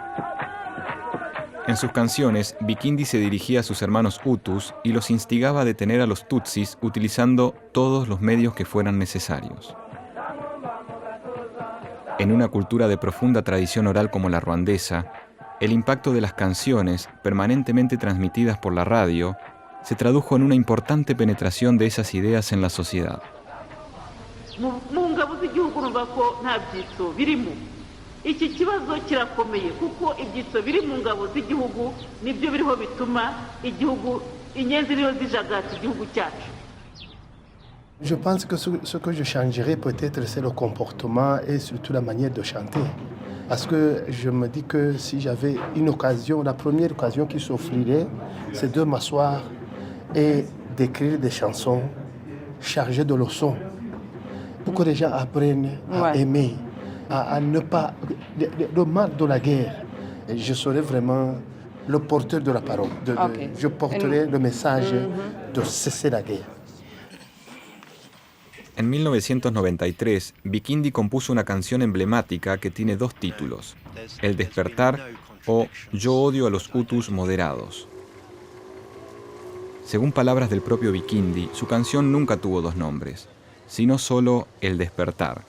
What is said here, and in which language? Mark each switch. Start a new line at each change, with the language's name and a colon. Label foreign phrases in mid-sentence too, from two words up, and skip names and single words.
Spanish: En sus canciones, Bikindi se dirigía a sus hermanos hutus y los instigaba a detener a los tutsis utilizando todos los medios que fueran necesarios. En una cultura de profunda tradición oral como la ruandesa, el impacto de las canciones, permanentemente transmitidas por la radio, se tradujo en una importante penetración de esas ideas en la sociedad.
Kinyarwanda: Iki kibazo kirakomeye kuko ibyitso biri mu ngabo z'igihugu nibyo biriho bituma igihugu inyenzi niyo zijagata igihugu cyacu.
French: Je pense que ce que je changerais peut-être c'est le comportement et surtout la manière de chanter. Parce que je me dis que si j'avais une occasion, la première occasion qui s'offrirait, c'est de m'asseoir et d'écrire des chansons chargées de leçons pour que les gens apprennent à aimer. À ne pas le mal de la guerre. Je serai vraiment le porteur de la parole. Je porterai le message de cesser la guerre.
Spanish: En 1993, Bikindi compuso una canción emblemática que tiene dos títulos: El despertar o Yo odio a los hutus moderados. Según palabras del propio Bikindi, su canción nunca tuvo dos nombres, sino solo El despertar.